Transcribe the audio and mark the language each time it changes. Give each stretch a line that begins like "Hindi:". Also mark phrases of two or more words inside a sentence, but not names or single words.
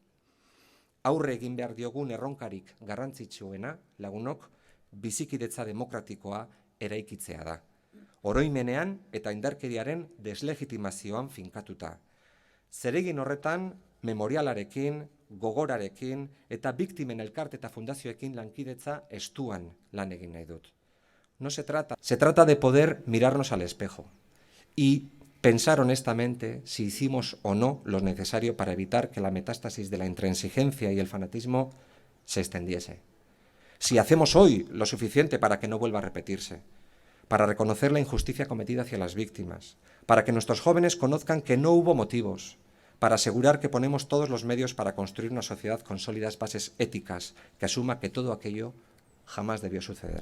Basque: Aurre egin behar diogun erronkarik garrantzitsuena, lagunok, bizikidetza demokratikoa eraikitzea da. Oroimenean eta indarkeriaren deslegitimazioan finkatuta. Zeregin horretan, memorialarekin, gogorarekin eta biktimen elkarte eta fundazioekin lankidetza estuan lan egin nahi dut.
Spanish: No se trata de poder mirarnos al espejo y pensar honestamente si hicimos o no lo necesario para evitar que la metástasis de la intransigencia y el fanatismo se extendiese. Si hacemos hoy lo suficiente para que no vuelva a repetirse, para reconocer la injusticia cometida hacia las víctimas, para que nuestros jóvenes conozcan que no hubo motivos, para asegurar que ponemos todos los medios para construir una sociedad con sólidas bases éticas que asuma que todo aquello jamás debió suceder.